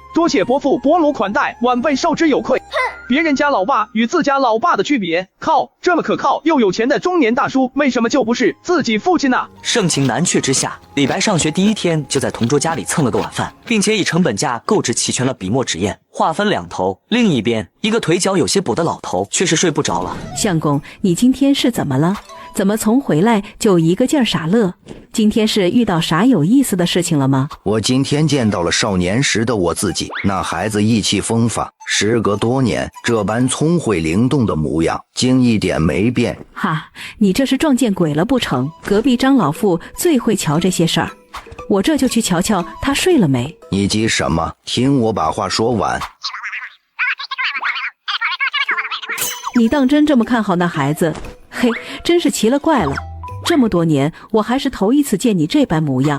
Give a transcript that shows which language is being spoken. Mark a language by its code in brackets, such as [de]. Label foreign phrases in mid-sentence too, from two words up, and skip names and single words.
[zh] 多謝伯父伯廬款待，晚輩受之有愧。別人家老爸與自家老爸的區別，靠，這麼可靠又有錢的中年大叔，為什麼就不是自己父親呢？盛情難卻之下， 李白上学第一天就在同桌家裡蹭了個晚飯，並且以成本價購置齊全了筆墨紙硯。話分兩頭，另一邊一個腿腳有些跛的老頭卻是睡不着了。相公，你今天是怎麼了？怎麼從回來就一個勁兒傻樂？今天是遇到啥有意思的事情了嗎？我今天見到了少年時的我自己，那孩子意氣風發，時隔多年這般聰慧靈動的模樣，竟一點沒變。哈，你這是撞見鬼了不成？隔壁張老婦最會瞧這些事兒，我這就去瞧瞧他睡了沒。你急什麼？聽我把話說完。你當真這麼看好那孩子？嘿，真是奇了怪了，這麼多年我還是頭一次見你這般模樣。